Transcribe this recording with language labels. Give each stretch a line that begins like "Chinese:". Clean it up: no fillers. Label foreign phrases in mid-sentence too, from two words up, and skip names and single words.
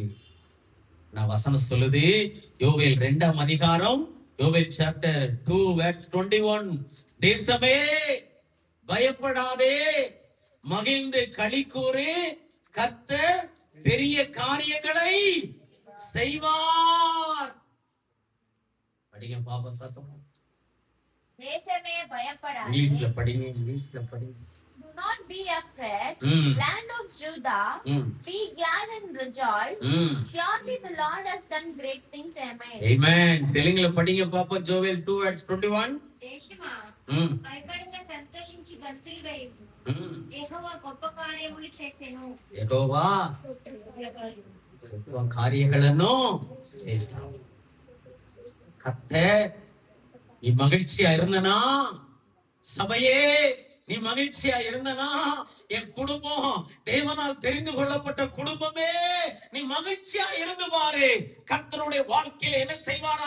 Tamil: நான் வசனம் சொல்லுது, யோவேல் 2ஆம் அதிகாரம், யோவேல்
English: chapter 2 verse
Tamil: 21, தேசமே பயப்படாதே, மகிழ்ந்து களி கூறு, கர்த்தர் பெரிய காரியங்களை செய்வார். படிங்க பாப்பா சத்தமா. தேசமே பயப்படாதே. இங்கிலீஷ்ல படிங்க.
English: Do not be afraid, land of Judah. Be glad and rejoice. Surely the Lord has done great things. Amen.
Tamil: Amen. தெலுங்குல படிங்க பாப்பா. ஜோவேல் 2 verse 21.
Telugu: దేశమా భయపడక సంతోషించి గంతులుగా ఇవ్వు. యెహోవా గొప్ప కార్యములు చేసెను. యెహోవా గొప్ప కార్యಗಳನ್ನು చేశాడు.
Tamil: கர்த்தர் நீ மகிழ்ச்சியா இருந்தனா, சபையே நீ மகிழ்ச்சியா இருந்தனா, என் குடும்பம் தேவனால் தெரிந்து கொள்ளப்பட்ட குடும்பமே நீ மகிழ்ச்சியா இருந்து பாரு. கர்த்தருடைய வாழ்க்கையில என்ன செய்வாரா?